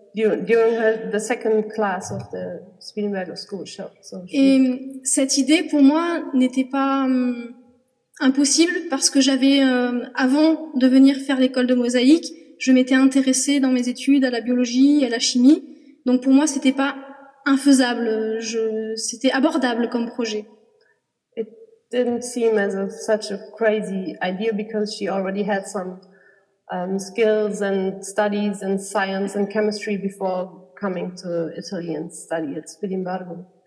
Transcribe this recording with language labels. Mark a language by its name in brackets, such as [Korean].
[English] during the second class of the Spilimberger School. [French] Et cette idée, pour moi, n'était pas impossible parce que j'avais, avant de venir faire l'école de mosaïque, je m'étais intéressée dans mes études à la biologie, à la chimie. Donc pour moi, c'était pas infaisable. C'était abordable comme projet. [English] It didn't seem as such a crazy idea because she already had some skills and studies in science and chemistry before coming to Italy and study at Spilimbergo.